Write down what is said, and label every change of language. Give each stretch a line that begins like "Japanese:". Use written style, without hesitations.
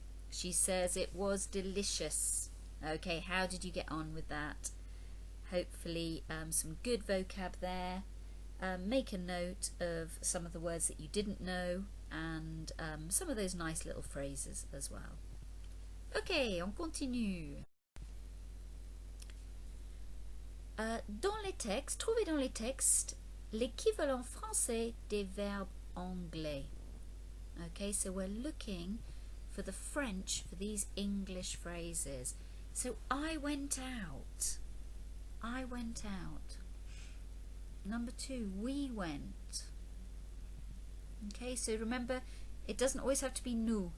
English: She says it was delicious. Okay, how did you get on with that? Hopefully some good vocab there. Make a note of some of the words that you didn't know and some of those nice little phrases as well.
French: Ok, on continue. Dans les textes, trouvez dans les textes l'équivalent français des verbes anglais.
English: Okay, so we're looking for the French for these English phrases. So I went out. I went out. Number 2, we went. Okay, so remember, it doesn't always have to be nous.